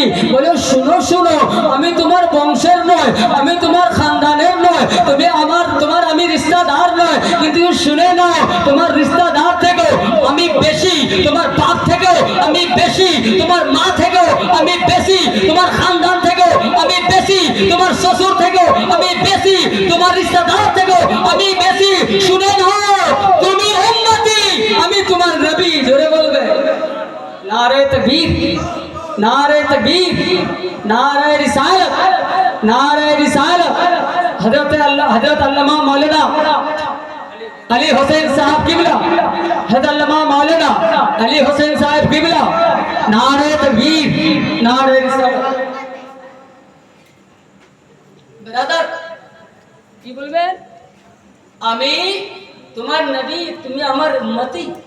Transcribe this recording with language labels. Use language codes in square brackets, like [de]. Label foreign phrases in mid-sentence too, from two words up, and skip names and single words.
[bn] বলে শুনো শুনো, আমি তোমার বংশের নয়, আমি তোমার খানদানের নয়, তোমার আমি রিশতেদার নয়, কিন্তু শুনে নাও তোমার রিশতেদার থেকেও আমি বেশি, তোমার বাপ থেকেও আমি বেশি, তোমার মা থেকেও আমি বেশি, তোমার খানদান থেকেও আমি বেশি, তোমার শ্বশুর থেকেও আমি বেশি, তোমার রিশতেদার থেকেও আমি বেশি। শুনে নাও তুমি উম্মতি, আমি তোমার [hi] नारे तकबीर, नारे तकबीर, नारे रिसालत, नारे रिसालत। हजरत अल्लामा मौलाना अली हुसैन साहब किबला, हजरत अल्लामा मौलाना अली हुसैन साहब किबला, नारे तकबीर, नारे रिसालत। [bn] ब्रादार কি বলবেন? আমি তোমার নবী, তুমি আমার উম্মতি।